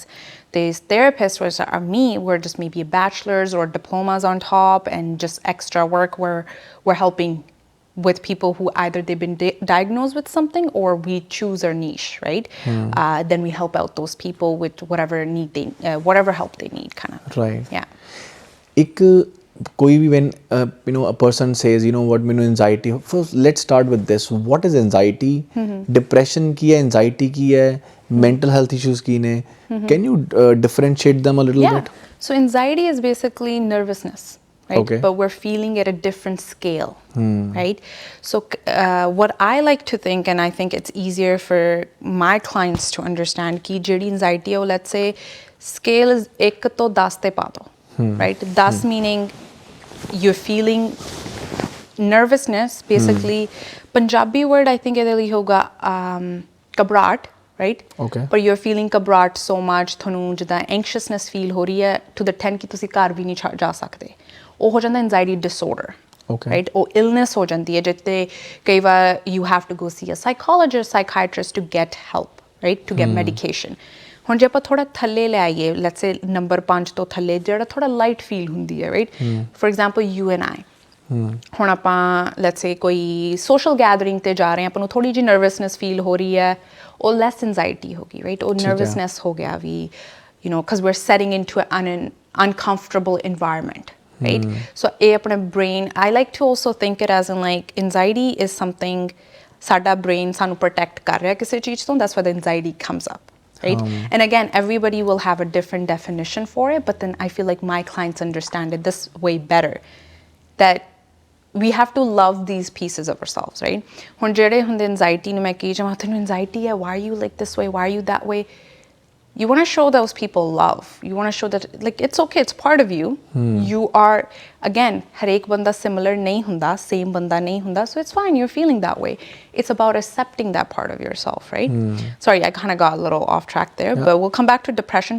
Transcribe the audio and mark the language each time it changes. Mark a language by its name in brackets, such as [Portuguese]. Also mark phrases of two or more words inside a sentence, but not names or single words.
[English] These therapists, which are me, we're just maybe a bachelor's or diplomas on top and just extra work where we're helping with people who either they've been diagnosed with something or we choose our niche, right? Then we help out those people with whatever help they need, kind of. Right. Yeah. ਇੱਕ [Hindi] कोई भी [English] when a person says what ਮੈਨੂੰ anxiety, first let's start with this. What is anxiety? Depression [Punjabi] ਕੀ ਹੈ, [English] anxiety [Punjabi] ਕੀ ਹੈ, [English] mental health issues [Punjabi] ਕੀ ਨੇ? [English] Can you differentiate them a little bit? So anxiety is basically nervousness, right? Okay. But we're feeling it at a different scale, right? So what I like to think, and I think it's easier for my clients to understand, [Punjabi] ki jehdi anxiety hai, [English] let's say scale is 1 to 10 [Punjabi] ਤੇ ਪਾ ਦੋ, [English] right? 10 meaning you're feeling nervousness, basically. Punjabi word I think [Punjabi] ਇਹਦੇ ਲਈ ਹੋਗਾ ਘਬਰਾਹਟ, [English] right? Okay. But you're feeling ਘਬਰਾਹਟ so much, [Punjabi] ਤੁਹਾਨੂੰ ਜਿੱਦਾਂ [English] anxiousness feel [Punjabi] ਹੋ ਰਹੀ ਹੈ [English] to the extent [Punjabi] ਕਿ ਤੁਸੀਂ ਘਰ ਵੀ ਨਹੀਂ ਜਾ ਸਕਦੇ, ਉਹ ਹੋ ਜਾਂਦਾ [English] anxiety disorder. Okay. Right? [Punjabi] ਉਹ illness ਹੋ ਜਾਂਦੀ ਹੈ ਜਿੱਥੇ ਕਈ ਵਾਰ [English] you have to go see a psychologist, psychiatrist to get help, right? To get medication. [Punjabi] ਹੁਣ ਜੇ ਆਪਾਂ ਥੋੜਾ ਥੱਲੇ ਲੈ ਆਈਏ, [English] let's say [Punjabi] ਨੰਬਰ 5 ਤੋਂ ਥੱਲੇ ਜਿਹੜਾ ਥੋੜਾ [English] light feel [Punjabi] ਹੁੰਦੀ ਹੈ, [English] right? For example, you and I. ਹੁਣ ਆਪਾਂ let's say ਕੋਈ social gathering ਤੇ ਜਾ ਰਹੇ ਹਾਂ, ਆਪਾਂ ਨੂੰ ਥੋੜੀ ਜਿਹੀ nervousness feel ਹੋ ਰਹੀ ਹੈ, ਉਹ less anxiety ਹੋ ਗਈ, right? [Punjabi] ਉਹ nervousness ਹੋ ਗਿਆ ਵੀ, [English] because we're setting into an uncomfortable environment, right? So [Punjabi] ਇਹ ਆਪਣੇ [English] brain, I like to also think it as in like anxiety is something [Punjabi] ਸਾਡਾ brain ਸਾਨੂੰ protect ਕਰ ਰਿਹਾ ਕਿਸੇ ਚੀਜ਼ ਤੋਂ, [English] that's why the anxiety comes up. Right? And again, everybody will have a different definition for it, but then I feel like my clients understand it this way better, that we have to love these pieces of ourselves, right? When [Punjabi] jehde hunde anxiety nu main ki jama tenu anxiety hai, [English] why are you like this way, why are you that way? You want to show those people love. You want to show that like it's okay, it's part of you. You are, again, [Punjabi] ਹਰ ਇੱਕ ਬੰਦਾ similar ਨਹੀਂ ਹੁੰਦਾ, same ਬੰਦਾ ਨਹੀਂ ਹੁੰਦਾ, [English] same banda nahi hunda, so it's fine, you're feeling that way. It's about accepting that part of yourself, right? Sorry, I kind of got a little off track there, but we'll come back to depression.